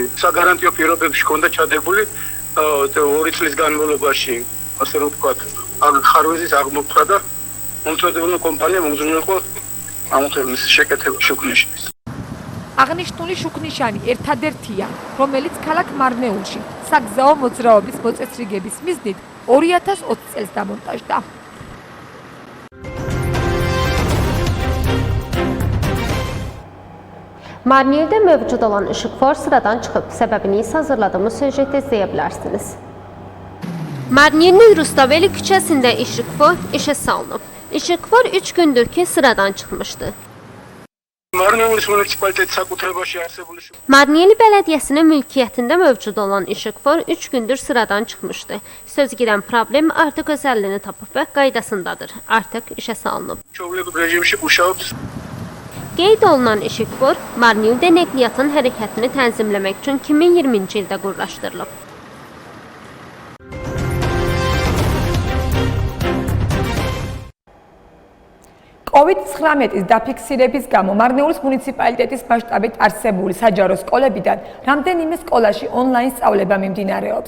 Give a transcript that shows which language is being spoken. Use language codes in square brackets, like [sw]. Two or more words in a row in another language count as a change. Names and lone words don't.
[ka] საგარანტიო პირობებში ჰქონდა ჩადებული 2 წლის განმავლობაში, ასე რომ ვთქვათ, ხარვეზის აღმოფხვრა და მომწოდებელი კომპანია მომზრუნველყო ამხელის შეკეთება შუქნიშნის. აღნიშნული შუქნიშანი ერთადერთია, რომელიც ქალაქ მარნეულში საგზაო მოძრაობის მოწესრიგების მიზნით 2020 წელს დამონტაჟდა. [az] Marniyeldə mövcud olan işıqfor sıradan çıxıb. Səbəbini isə hazırladığımız süjetdə izləyə bilərsiniz. Marniyelin Rustaveli küçəsində işıqfor işə salınıb. İşıqfor 3 gündür ki sıradan çıxmışdı. [ka] მარნეულის მუნიციპალიტეტის საკუთრებაში არსებული [az] Marniyeli bələdiyyəsinin mülkiyyətində mövcud olan işıqfor 3 gündür sıradan çıxmışdı. Söz gedən problem artıq öz həllini tapıb və qaydasındadır. Artıq işə salınıb. [ka] ჩვეულებრივ რეჟიმში მუშაობს. [az] Qeyd olunan işıqfor Marniyeldə nəqliyyatın hərəkətini tənzimləmək üçün 2020-ci ildə qurlaşdırılıb. [ka] COVID-19-ის დაფიქსირების გამო მარნეულის მუნიციპალიტეტის მასშტაბით არსებული საჯარო სკოლებიდან რამდენიმე სკოლაში ონლაინ სწავლება მიმდინარეობს.